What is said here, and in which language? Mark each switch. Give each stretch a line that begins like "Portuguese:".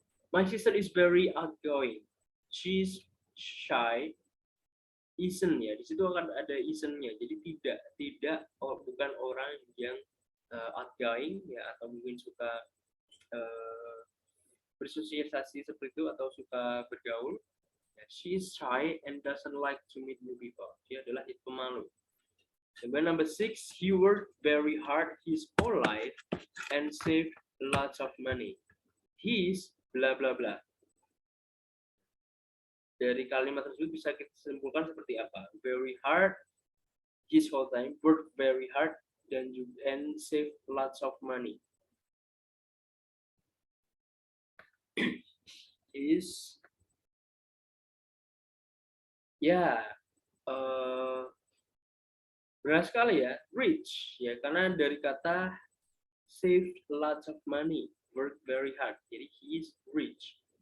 English: My sister is very outgoing. She's shy.
Indonesian: Isn't ya, di situ akan ada isn't-nya. Jadi tidak bukan orang yang outgoing ya, atau mungkin suka bersosialisasi seperti itu atau suka bergaul.
English: She is shy and doesn't like to meet new people.
Indonesian: Dia adalah pemalu.
English: Kemudian number 6, he worked very hard. He's polite and saved lots of money. He's bla bla bla.
Indonesian: Dari kalimat tersebut bisa kita simpulkan seperti apa?
English: Very hard, his whole time, worked very hard, and save lots of money.
Indonesian: Is ya benar sekali ya, rich ya, karena dari kata
English: save lots of money, work very hard,
Indonesian: jadi
English: he is rich.